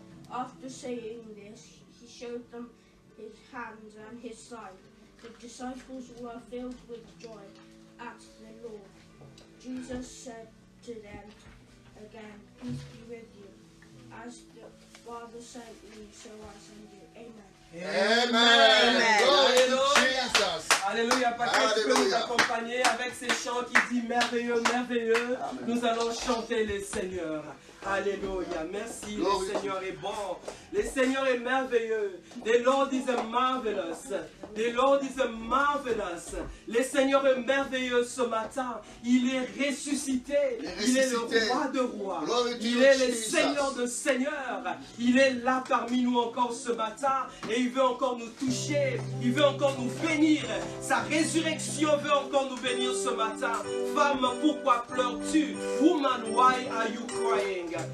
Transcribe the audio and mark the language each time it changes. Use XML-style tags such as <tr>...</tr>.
<en>After saying this, he showed them his hands and his side. The disciples were filled with joy at the Lord. Jesus said to them again, "Peace be with you. As the Father sent me, so I send you." Amen. Amen. Glory to Alléluia. Jesus.</en> <fr>Alléluia. Patrick, tu peux nous Alléluia. accompagner avec ces chants qui disent merveilleux, merveilleux. Amen. Nous allons chanter le Seigneur. Alléluia. Merci.</fr> <en>Glory.</en> <fr>Le Seigneur est bon. Le Seigneur est merveilleux.</fr> <en>The Lord is marvelous. The Lord is marvelous.</en> <fr>Le Seigneur est merveilleux ce matin. Il est ressuscité. Il est Il est le ressuscité. roi de rois.</fr> <en>Glory to</en> <fr>Il</fr> <en>you,</en> <fr>est le</fr> <en>Jesus.</en> <fr>Seigneur de seigneurs. Il est là parmi nous encore ce matin. Et il veut encore nous toucher. Il veut encore nous bénir. Sa résurrection veut encore nous bénir ce matin. Femme, pourquoi pleures-tu?</fr> <en>Woman, why are you crying?</en>